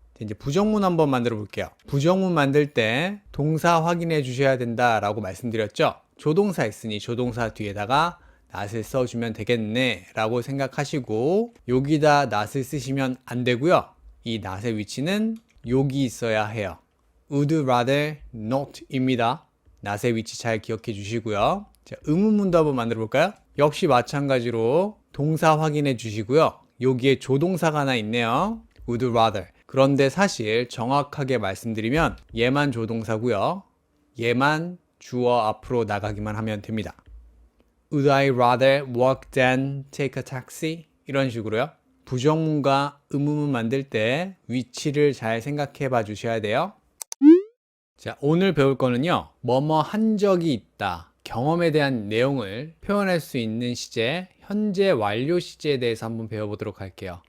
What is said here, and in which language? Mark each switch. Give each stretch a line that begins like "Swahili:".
Korean: 이제 부정문 한번 만들어 볼게요. 부정문 만들 때 동사 확인해 주셔야 된다라고 말씀드렸죠. 조동사 있으니 조동사 뒤에다가 not을 써주면 되겠네 라고 생각하시고 여기다 not을 쓰시면 안 되고요. 이 not의 위치는 여기 있어야 해요.
English: would rather not
Korean: 입니다. not의 위치 잘 기억해 주시고요. 자, 의문문도 한번 만들어 볼까요? 역시 마찬가지로 동사 확인해 주시고요. 여기에 조동사가 하나 있네요.
English: would rather.
Korean: 그런데 사실 정확하게 말씀드리면 얘만 조동사고요. 얘만 주어 앞으로 나가기만 하면 됩니다.
English: Would I rather walk than take a taxi?
Korean: 이런 식으로요. 부정문과 의문문 만들 때 위치를 잘 생각해 봐 주셔야 돼요. 자, 오늘 배울 거는요. 뭐뭐 한 적이 있다. 경험에 대한 내용을 표현할 수 있는 시제, 현재 완료 시제에 대해서 한번 배워보도록 할게요.